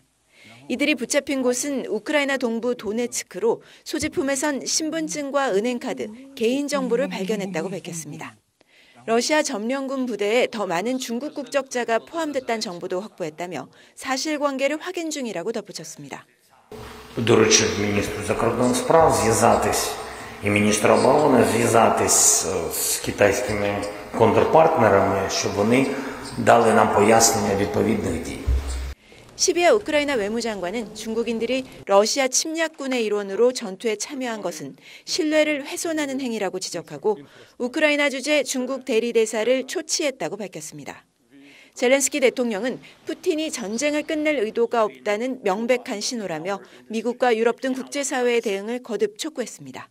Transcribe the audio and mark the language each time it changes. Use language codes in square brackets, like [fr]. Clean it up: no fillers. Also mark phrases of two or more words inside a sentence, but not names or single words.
[ko] 이들이 붙잡힌 곳은 우크라이나 동부 도네츠크로 소지품에선 신분증과 은행카드, 개인정보를 발견했다고 밝혔습니다. 러시아 점령군 부대에 더 많은 중국 국적자가 포함됐다는 정보도 확보했다며 사실관계를 확인 중이라고 덧붙였습니다. [uk] Доручив міністру закордонних справ зв'язатись і міністру оборони зв'язатись з китайськими контрпартнерами, щоб вони дали нам пояснення відповідних дій. [ko] 시비아 우크라이나 외무장관은 중국인들이 러시아 침략군의 일원으로 전투에 참여한 것은 신뢰를 훼손하는 행위라고 지적하고 우크라이나 주재 중국 대리대사를 초치했다고 밝혔습니다. 젤렌스키 대통령은 푸틴이 전쟁을 끝낼 의도가 없다는 명백한 신호라며 미국과 유럽 등 국제사회의 대응을 거듭 촉구했습니다.